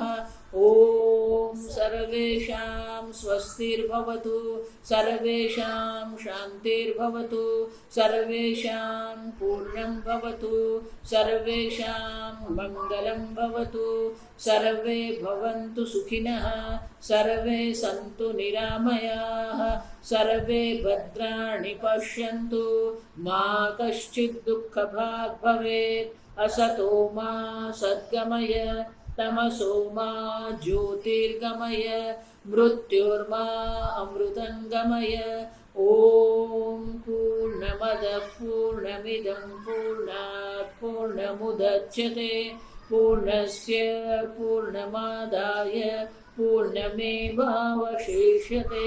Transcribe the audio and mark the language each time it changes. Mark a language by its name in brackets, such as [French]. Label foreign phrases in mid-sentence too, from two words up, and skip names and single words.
[Sanskrit] ओम् सर्वेषां स्वस्तिर्भवतु, सर्वेषां शान्तिर्भवतु, सर्वेषां पूर्णं भवतु, सर्वेषां मङ्गलं भवतु, सर्वे भवन्तु सुखिनः, सर्वे सन्तु निरामयाः, सर्वे भद्राणि पश्यन्तु, मा कश्चिद् दुःखभाग् भवेत्. असतो मा सद्गमय, तमसो मा ज्योतिर्गमय, मृत्युर्मा अमृतंगमय. ओम पूर्णमदः पूर्णमिदं पूर्णात् पूर्णमुदच्यते पूर्णस्य पूर्णमादाय पूर्णमेवावशिष्यते.